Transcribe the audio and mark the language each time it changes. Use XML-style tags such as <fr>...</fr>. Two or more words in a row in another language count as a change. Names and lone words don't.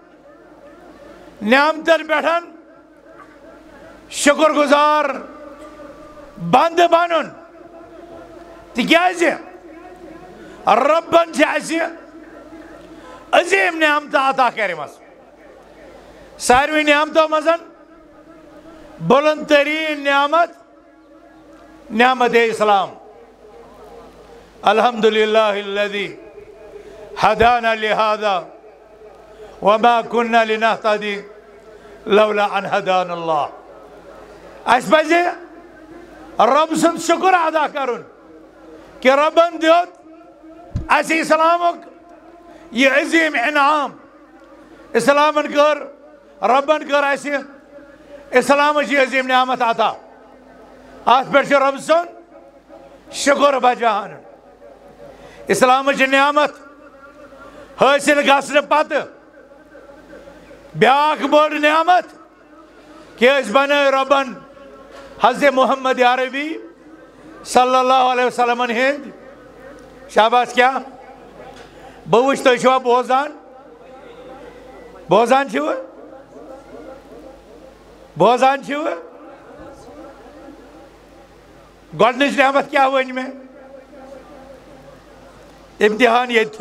<ks>نعمتن پٮ۪ٹھ شکر گزار بنٛدٕ بنُن تِکیٛازِ ربن چھِ اسہِ عظیٖم نعمتہٕ عطا کٔرمٕژ ساروٕے نعمتو منٛز بلند تریٖن نعمت اسلام</ks> <ar>الحمدللہ الذی هدانا لهذا وما كنا لنهتدي لولا أن هدانا الله.</ar> <ks>اس پزِ رب سُنٛد شُکر ادا کرُن کہ ربن دیُت اَسہِ اسلامُک یہ عظیم انعام. اسلامن کر ربن کر اَسہِ اسلامٕچ یہ عظیم نعمت عطا. اتھ پٮ۪ٹھ چھُ رب سُنٛد شُکر بجان. اسلامٕچ نعمت حٲصِل گژھنہٕ پتہٕ بیٛاکھ بٔڑ نعمت کہ أسۍ بنٲے ربن حضرت محمد عربی</ks> <ar>صلی اللہ علیہ وسلم</ar> <ks>ہند. شاباش کیا بہٕ وٕچھِ تُہۍ چھِوا بوزان بوزان چھِوٕ بوزان چھِوٕ گۄڈنِچ نعمت کیٛاہ ؤنۍ مےٚ امتحان ییٚتھٕے.</ks>